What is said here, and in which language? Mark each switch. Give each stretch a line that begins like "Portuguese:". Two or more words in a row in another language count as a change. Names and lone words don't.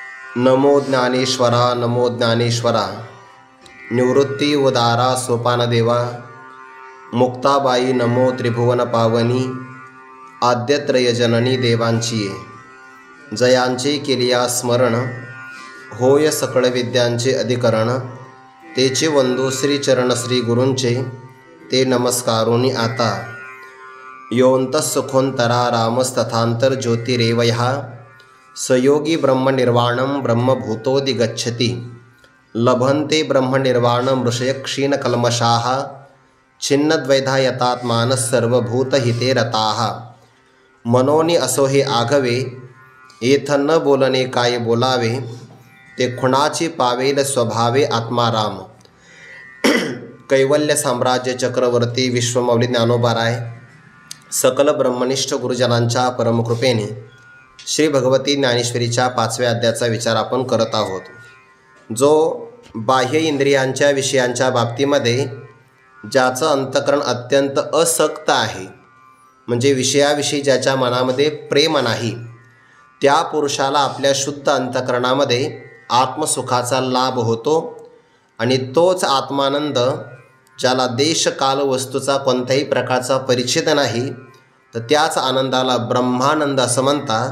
Marathi: नमो ज्ञानेश्वरा नमो ज्ञानेश्वरा। निवृत्ति उदारा सोपानदेवा। मुक्ताबाई नमो त्रिभुवन पावनी। आद्यत्रय जननी देवांची जयांचे केलिया स्मरण। होय सकळ विद्यांचे अधिकरण। तेचे वंदू श्रीचरण श्री गुरूंचे ते नमस्कारोनी आता।
Sanskrit: योऽन्तःसुखोऽन्तरा रामस्तथांतर ज्योतिरेवयः। सयोगी ब्रह्मनिर्वाणं ब्रह्मभूतोऽधिगच्छति। लभन्ते ब्रह्मनिर्वाणं ऋषयः क्षीणकल्मषाः। छिन्नद्वैधा यतात्मानः सर्वभूतहिते रताः।
Marathi: मनोनी असो हे आघवे येथ न बोलणे काय बोलावे। ते खुणाची पावेल स्वभावे आत्माराम। कैवल्य साम्राज्य चक्रवर्ती विश्वमौली ज्ञानोबाराय सकल ब्रह्मनिष्ठ गुरुजनांच्या परमकृपेने श्री भगवती ज्ञानेश्वरीच्या 5व्या अध्यायाचा विचार आपण करत आहोत। जो बाह्य इंद्रियांच्या विषयांच्या बाबतीमध्ये ज्याचं अंतःकरण अत्यंत असक्त आहे, म्हणजे विषयाविषयी ज्याच्या मनामध्ये प्रेम नाही, त्या पुरुषाला आपल्या शुद्ध अंतःकरणामध्ये आत्मसुखाचा लाभ होतो आणि तोच आत्मानंद ज्याला देश काल वस्तूचा कोणत्याही प्रकारचा परिचित नाही, तर त्याच आनंदाला ब्रह्मानंद असं म्हणतात।